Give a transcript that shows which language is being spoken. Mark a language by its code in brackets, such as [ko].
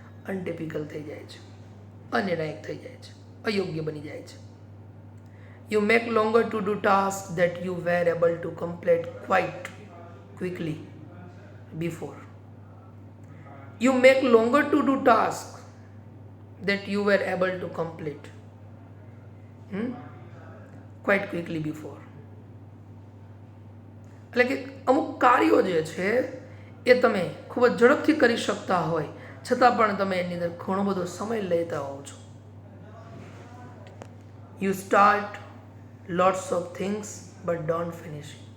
[gu] અનટિપિકલ થઈ જાય છે, અનિર્ણાયક થઈ જાય છે, અયોગ્ય બની જાય છે. [en] You make longer to do task that you were able to complete quite quickly before. યુ make longer to do ટાસ્ક that you were able to complete quite quickly before. [gu] એટલે કે અમુક કાર્યો જે છે એ તમે ખૂબ જ ઝડપથી કરી શકતા હોય છતાં પણ તમે એની અંદર ઘણો બધો સમય લેતા હોવ છો. [en] You start lots of things but don't finish.